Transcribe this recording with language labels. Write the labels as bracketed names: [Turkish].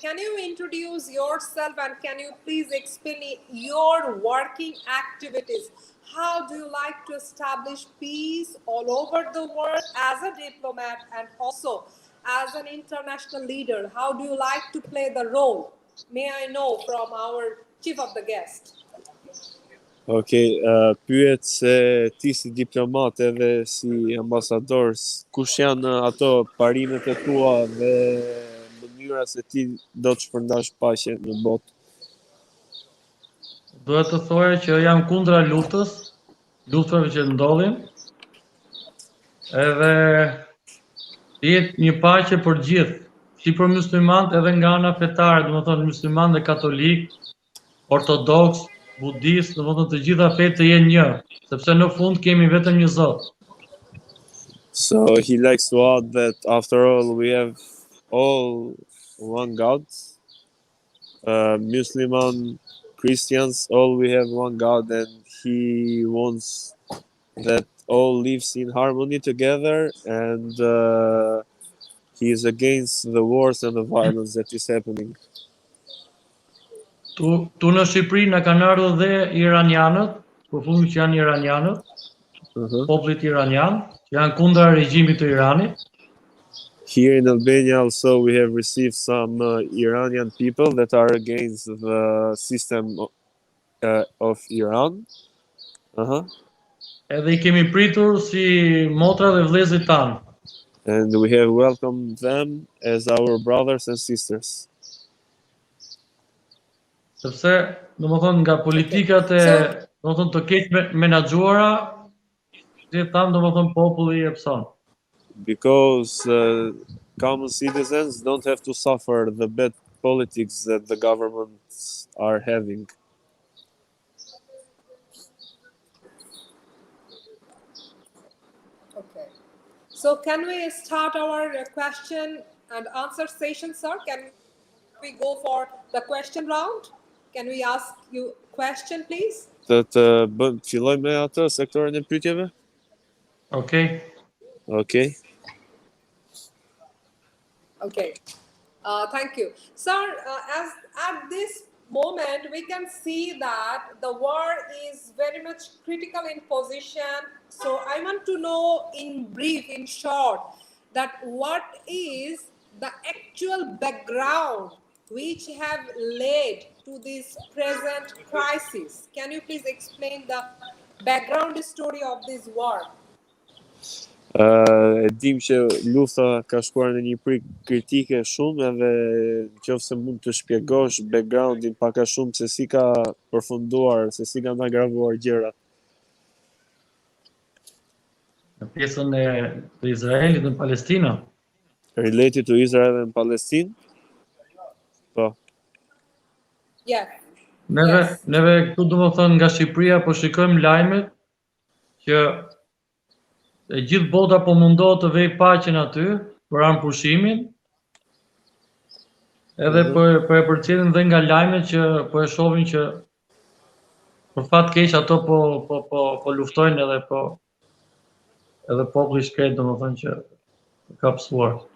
[English] Can you introduce yourself and can you please explain your working activities? How do you like to establish peace all over the world as a diplomat and also as an international leader? How do you like to play the role? May I know from our chief of the guest? [Albanian] Pyet se ti si diplomat edhe si ambasador, kush janë ato parimet e tua dhe mënyra se ti do të shpërndash paqen në botë? Duhet të thoya që jam luftrave që ndodhin. Edhe të jetë një paqe për gjithë, si për muslimanët edhe nga ana fetare, domethënë muslimanë dhe katolik, ortodoks, budist, domethënë të gjitha fetë të jenë një, sepse në fund kemi vetëm një Zot. [English] So he likes to add that after all, we have all one God. Muslim, Christians, all we have one God, and he wants that all lives in harmony together, and he is against the wars and the violence that is happening. [Albanian] Tu në Shqipëri na kanë ardhur dhe iranianët, përfundit që janë iranianët, popullit iranian, që janë kundër regjimit të Iranit. [English] Here in Albania also we have received some Iranian people that are against the system of Iran. [Albanian] Edhe I kemi pritur si motra dhe vëllezërit tanë. [English] And we have welcomed them as our brothers and sisters. [Albanian] Sepse, domethënë nga politikat e, domethënë të keq menaxhuara, si tham, domethënë populli e pson. [English] Because common citizens don't have to suffer the bad politics that the governments are having. Okay. So can we start our question and answer session, sir? Can we go for the question round? Can we ask you question, please? [Albanian] Filloj me atë sektorin e pyetjeve? [English] Okay. Okay. Okay. Thank you. Sir, as at this moment, we can see that the war is very much critical in position. So I want to know in brief, in short, that what is the actual background which have led to this present crisis? Can you please explain the background story of this war? [Albanian] E dim që lufta ka shkuar në një prik kritike shumë, edhe nëse mund të shpjegosh backgroundin pak a shumë se si ka përfunduar, se si kanë agravuar gjërat. Në pjesën e të Izraelit në Palestinë. [English] Related to Israel and Palestine? [Albanian] Po. [English] Yeah. [Albanian] Neve këtu domethënë nga Shqipëria po shikojmë lajmet që e gjithë bota po mundohet të vejë paqen aty për anë pushimin. Edhe po e përcjellin dhe nga lajmet që po e shohin që për fat keq ato po luftojnë edhe populli shkret domethënë që ka psuar.